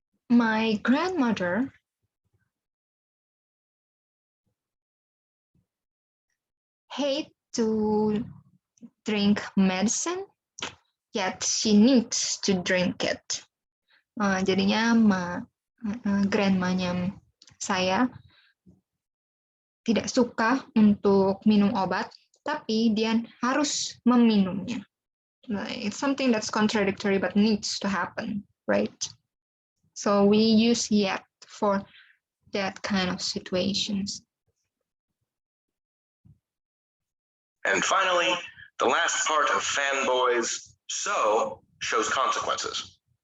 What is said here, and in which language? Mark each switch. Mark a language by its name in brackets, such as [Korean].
[English] my grandmother hate to drink medicine, yet she needs to drink it. [Indonesian] Jadinya grandmanya saya tidak suka untuk minum obat, tapi dia harus meminumnya. [English] It's something that's contradictory but needs to happen, right? So we use yet for that kind of situations. And finally, the last part of Fanboys, so shows consequences.